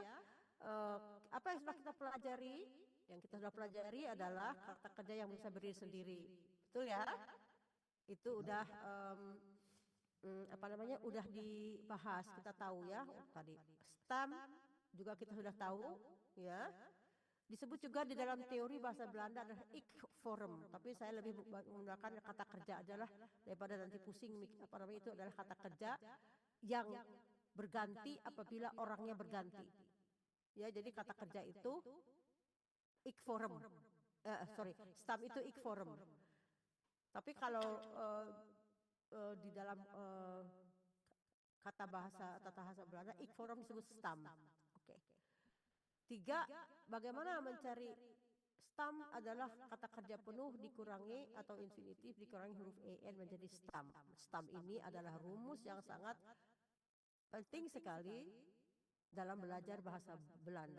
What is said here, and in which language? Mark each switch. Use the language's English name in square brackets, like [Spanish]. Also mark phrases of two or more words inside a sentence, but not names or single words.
[Indonesian] Apa yang sudah kita pelajari? Yang kita sudah pelajari adalah kata kerja yang bisa berdiri sendiri. Betul ya? Itu udah udah dibahas, kita tahu ya tadi. Stam juga kita sudah tahu ya. Disebut juga di dalam teori bahasa Belanda adalah [Dutch] ik vorm, [Indonesian] tapi saya lebih menggunakan kata kerja adalah daripada nanti pusing itu adalah kata kerja yang berganti apabila orangnya berganti. Ya, jadi kata kerja itu [Dutch] ik vorm. [Indonesian] Stam itu [Dutch] ik vorm. [Indonesian] Tapi kalau di dalam tata bahasa Belanda [Dutch] ik vorm [Indonesian] disebut stam. Oke. 3, bagaimana mencari stam adalah kata kerja penuh dikurangi atau infinitif dikurangi huruf en menjadi stam. Stam ini adalah rumus yang sangat penting sekali dalam belajar bahasa Belanda.